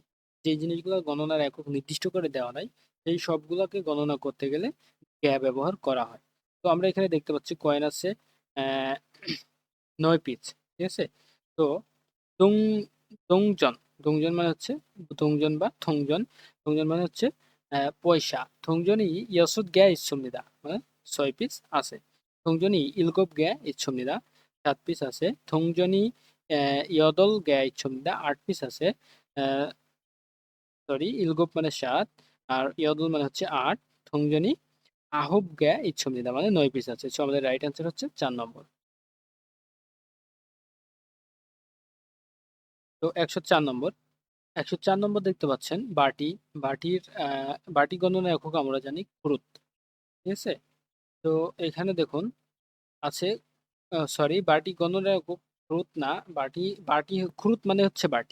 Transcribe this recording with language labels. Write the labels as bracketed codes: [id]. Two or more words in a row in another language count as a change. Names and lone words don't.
[bn] যে জিনিসগুলো গণনার একক নির্দিষ্ট করে দেওয়া নাই, সেই সবগুলোকে গণনা করতে গেলে গ্যা ব্যবহার করা হয়। তো আমরা এখানে দেখতে পাচ্ছি কয়েন আছে অ্যা ৯ পিস। ঠিক আছে? তো দং দংজন, দংজন মানে হচ্ছে দংজন বা থংজন। থংজন মানে হচ্ছে পয়সা। [ko] 동전이 6개 있습니다. [bn] মানে ৬ পিস আছে। [ko] 동전이 7개 있습니다. [bn] ৭ পিস আছে। [ko] 동전이 8개 있습니다. [bn] ৮ পিস আছে। অ্যা সরি, ইলগোপ মানে ৭ আর ইয়দল মানে হচ্ছে ৮। [ko] 동전이 9개 있습니다. [bn] মানে ৯ পিস আছে। সো আমাদের [en] right answer [bn] হচ্ছে ৪ নম্বর। তো ১০৪ নম্বর। ১০৪ নম্বর দেখতে পাচ্ছেন বাটি। বাটির বাটি গণনা একক আমরা জানি ক্রুত। ঠিক আছে? তো এখানে দেখুন আছে সরি, বাটি গণনা একক ক্রুত না, বাটি বাটি ক্রুত মানে হচ্ছে বাটি।